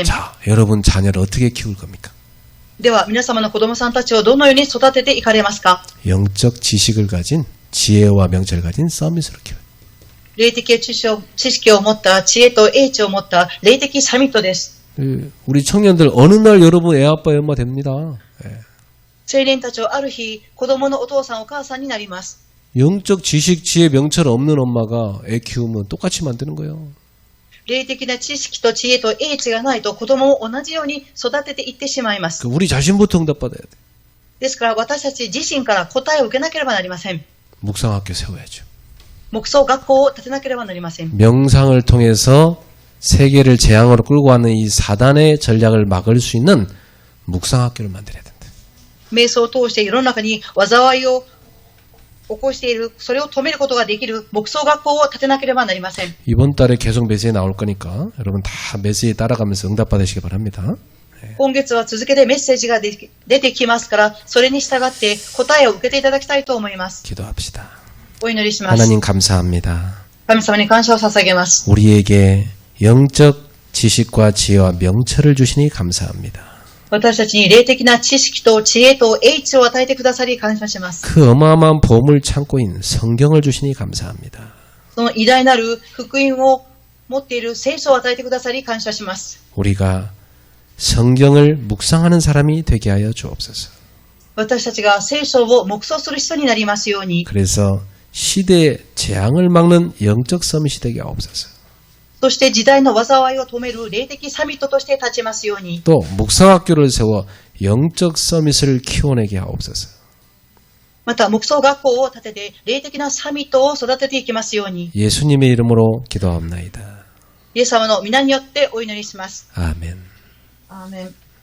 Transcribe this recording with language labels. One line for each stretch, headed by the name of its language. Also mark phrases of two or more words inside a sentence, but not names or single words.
Korean: 자, 여러분 자녀를 어떻게 키울 겁니까?
Japanese: では皆様の子供さんたちをどのように育てていかれますか？
Korean: 영적 지식을 가진 지혜와 명철을 가진 서밋으로 키워요.
Japanese: 霊的知識を持った知恵と英知を持った霊的サミットです。
Korean: 우리 청년들 어느 날 여러분 애 아빠 애 엄마 됩니다. 예.
Japanese: 青年たちはある日子供のお父さんお母さんになります。
Korean: 영적 지식 지혜 명철 없는 엄마가 애 키우면 똑같이 만드는 거예요.
Japanese: 霊的な知識と知恵と英知がないと子供を同じように育てていってしまいます。
Korean: 우리 자신부터 응답받아야 돼.
Japanese: ですから私たち自身から答えを受けなければなりません。
Korean: 묵상학교 세워야죠.
Japanese: 黙想学校を建てなければなりません。
Korean: 명상을 통해서 세계를 재앙으로 끌고 가는 이 사단의 전략을 막을 수 있는 묵상학교를 만들어야 된다.
Japanese: 瞑想を通して世の中に災いを起こしている、それを止めることができる黙想学校を建てなければなりません。
Korean: 이번 달에 계속 메시지 나올 거니까 여러분 다 메시지 따라가면서 응답 받으시기 바랍니다.
Japanese: 今月は続けてメッセージが出てきますから、それに従って答えを受けていただきたいと思います。
Korean: 기도합시다.
Japanese: お祈りします。
Korean: 하나님 감사합니다.
Japanese: 神様に感謝を捧げます。
Korean: 우리에게 영적 지식과 지혜와 명철을 주시니 감사합니다.
Japanese: 私たちに霊的な知識と知恵と英知を与えてくださり感謝します。
Korean: 그 어마어마한 보물 창고 있는 성경을 주시니 감사합니다.
Japanese: その偉大なる福音を持っている聖書を与えてくださり感謝します。
Korean: 우리가 성경을 묵상하는 사람이 되게 하여 주옵소서.
Japanese: 私たちが聖書を黙想する人になりますように。
Korean: 그래서 시대의 재앙을 막는 영적 서밋이 되게 하옵소서.
Japanese: そして時代の災いを止める霊的サミットとして立ちますように。
Korean: 또 묵상학교를 세워 영적 서밋을 키워내게 하옵소서.
Japanese: また、木造学校を建てて、霊的なサミットを育てていきますように、
Korean: 예수님의 이름으로 기도합나이다.
Japanese: イエス様の皆によってお祈りします。
Korean: 아멘.
Japanese: アーメン。